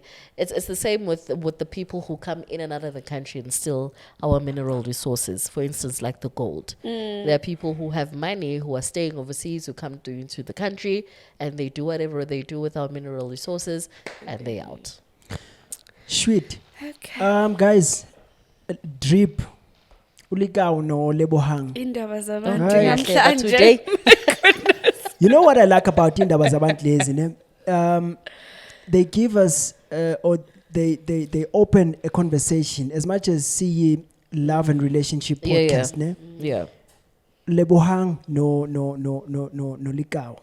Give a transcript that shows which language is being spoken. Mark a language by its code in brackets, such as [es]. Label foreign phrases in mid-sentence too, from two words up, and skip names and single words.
[en] It's the same with the people who come in and out of the country and steal our mineral resources. For instance, like the gold. There are people who have money who are staying overseas who come into the country and they do whatever they do with our mineral resources and they out. Sweet. Okay. Guys, drip. Lekau no Lebohang. Indaba Today. zabantu. You know what I like about Indaba Zabantu lezi, they give us or they open a conversation as much as see love and relationship podcast. Yeah. Lebohang no Lekau.